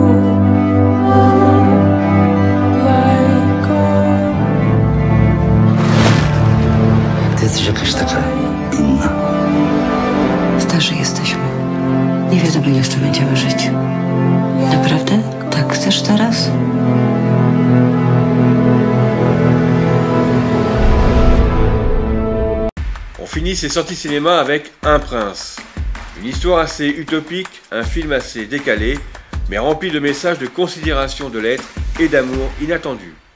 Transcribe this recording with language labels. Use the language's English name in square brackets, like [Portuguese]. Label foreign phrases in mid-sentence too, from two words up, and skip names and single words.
[Polish] Lajko. Ty jesteś jakaś taka inna. Starzy jesteśmy. Nie wiadomo, ile jeszcze będziemy żyć. Naprawdę? Tak chcesz teraz? [French] On finit ces sorties cinéma avec Un prince. Une histoire assez utopique, un film assez décalé, mais rempli de messages de considération de l'être et d'amour inattendu.